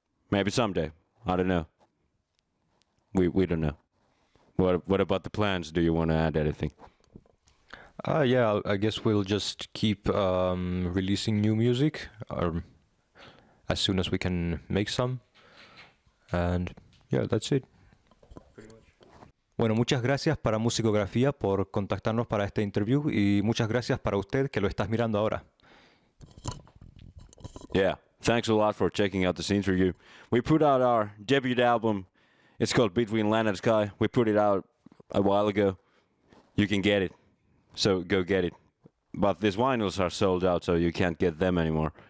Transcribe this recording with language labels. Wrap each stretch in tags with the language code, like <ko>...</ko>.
<en>Maybe someday. I don't know. We don't know. What about the plans? Do you want to add anything? Yeah, I guess we'll just keep releasing new music as soon as we can make some. And yeah, that's it.</en> <es>Bueno, muchas gracias para Musicografía por contactarnos para este interview y muchas gracias para usted que lo estás mirando ahora.</es> <en>Yeah, thanks a lot for checking out this interview. We put out our debut album. It's called Between Land and Sky. We put it out a while ago. You can get it, so go get it. But these vinyls are sold out, so you can't get them anymore.</en>